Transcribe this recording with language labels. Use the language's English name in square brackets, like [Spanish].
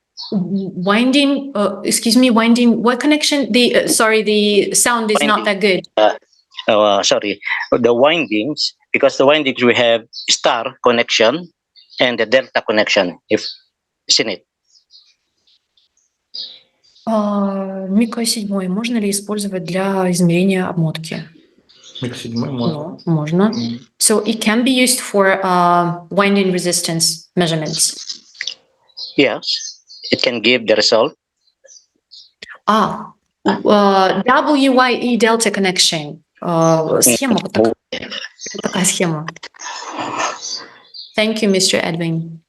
[English] Winding, winding, what connection? Sorry, the sound is not that good. Sorry, the windings, because the windings we have star connection and the delta connection, isn't it? [Russian] Мико 7 можно ли использовать для измерения обмотки? Мико 7 можно. Можно. [English] So it can be used for winding resistance measurements. Yes, it can give the result. WYE delta connection. [Russian] Схема вот такая. Такая схема. [English] Thank you, Mr. Edwin.